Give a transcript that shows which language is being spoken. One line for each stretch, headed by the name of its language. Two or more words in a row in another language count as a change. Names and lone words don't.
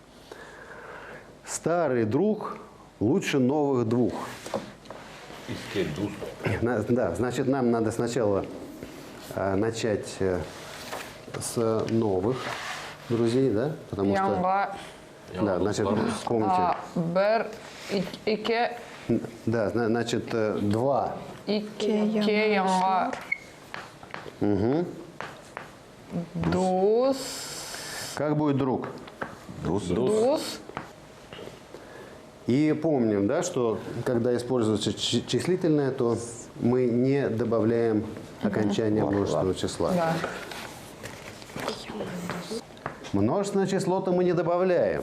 Russian: Старый друг лучше новых двух. Да, значит, нам надо сначала начать с новых друзей, да? Потому что... Янга. Да, значит, вспомните.
Tatar: Бер. Ике.
Russian: Да, значит, два.
Tatar: Ике янга. Дус.
Russian: Как будет друг? Дус. И помним, да, что когда используется числительное, то мы не добавляем окончание множественного числа. Да. Множественное число-то мы не добавляем.